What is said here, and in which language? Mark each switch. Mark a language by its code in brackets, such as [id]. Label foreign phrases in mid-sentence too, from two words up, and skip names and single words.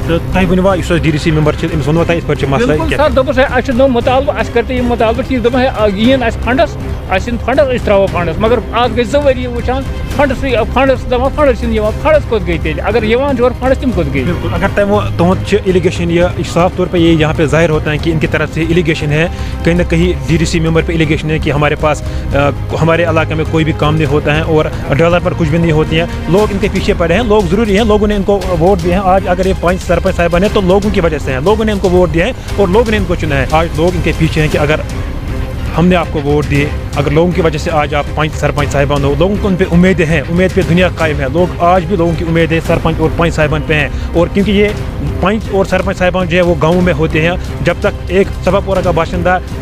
[ks] تہٕ تۄہہِ ؤنوا یُس اَسہِ DDC ممبر چھِ أمِس ووٚنوا تۄہہِ یِتھ پٲٹھۍ چھِ مسلہٕ بِلکُل سر دوٚپُس ہے اَسہِ چھُ نوٚو مُطالبہٕ اَسہِ کٔرۍ تو یہِ مُطالبہٕ ٹھیٖک دوٚپُن ہے یِیِن اَسہِ فنڈس اَسہِ یِن فنڈس أسۍ ترٛاوو فنڈس مگر آز گٔے 2 ؤری وٕچھان فنڈس دَپان فنڈس چھِنہٕ یِوان فنڈس کوٚت گٔے تیٚلہِ اگر یِوان چھِ اورٕ فنڈس تِم کوٚت گٔے بالکل اگر تُہُنٛد چھِ ایلیگیشن [ur] یہ صاف طور پہ یہ یہاں پہ ظاہر ہوتا ہے کہ ان کی طرف سے ایلیگیشن ہے کہیں نہ کہیں DDC ممبر پہ ایلیگیشن ہے کہ ہمارے پاس ہمارے علاقے میں کوئی بھی کام نہیں ہوتا ہے اور ڈیولپر کچھ بھی نہیں ہوتی ہیں لوگ ان کے پیچھے پڑے ہیں لوگ ضروری ہیں لوگوں نے ان کو ووٹ دیے ہیں آج اگر یہ 5 سرپنچ صاحبان ہیں تو لوگوں کی وجہ سے ہیں لوگوں نے ان کو ووٹ دیا ہے اور لوگوں نے ان کو چنا ہے آج لوگ ان کے پیچھے ہیں کہ اگر ہم نے آپ کو ووٹ دیے اگر لوگوں کی وجہ سے آج آپ 5 سرپنچ صاحبان ہو لوگوں کو ان پہ امیدیں ہیں امید پہ دنیا قائم ہے لوگ آج بھی لوگوں کی امیدیں سرپنچ اور 5 صاحبان پہ ہیں اور کیونکہ یہ 5 اور سرپنچ صاحبان جو ہے وہ گاؤں میں ہوتے ہیں جب تک ایک صفا پورہ کا باشندہ